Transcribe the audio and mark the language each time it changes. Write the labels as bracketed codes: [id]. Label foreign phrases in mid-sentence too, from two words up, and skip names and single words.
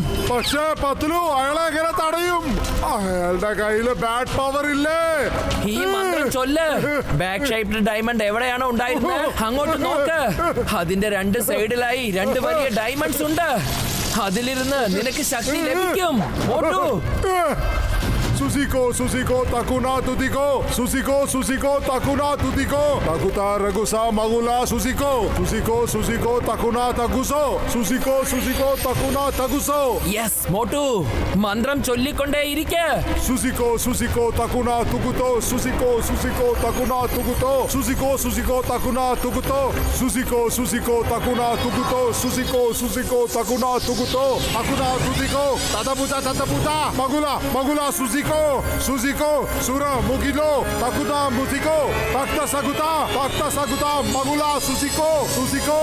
[ml] പക്ഷേ പത്ലു അയാളെ എങ്ങനെ തടയും? അയാളുടെ കയ്യില് [en] bad power [ml] ഇല്ലേ? ഈ മന്ത്രം ചൊല്ല്. [en] back shaped diamond [ml] എവിടെയാണോ ഉണ്ടായിരുന്നത് അങ്ങോട്ട് നോക്ക്. അതിന്റെ രണ്ട് സൈഡിലായി രണ്ട് വലിയ ഡയമണ്ട്സ് ഉണ്ട്. അതിലിരുന്ന് നിനക്ക് ശക്തി ലഭിക്കും. മോട്ടു Susiko, Susiko, Takuna, Tutiko. Susiko, Susiko, Takuna, Tutiko. Takuta, Ragusa, Magula, Susiko. Susiko, Susiko, Takuna, Taguso. Susiko, Susiko, Takuna, Taguso. യെസ് മോട്ടു മന്ത്രം ചൊല്ലിക്കൊണ്ടേ ഇരിക്കെ. Susiko, Susiko, Takuna, Tukuto. Susiko, Susiko, Takuna, Tukuto. Susiko, Susiko, Takuna, Tukuto. Susiko, Susiko, Takuna, Tukuto. Susiko, Susiko, Takuna, Tukuto. Takuna, Tutiko. Tataputa, Tataputa. Magula, Magula, Susiko. Susiko, Sura, Mugilo, Takuta, Musiko, Takta Saguta, Magula, Susiko, Susiko.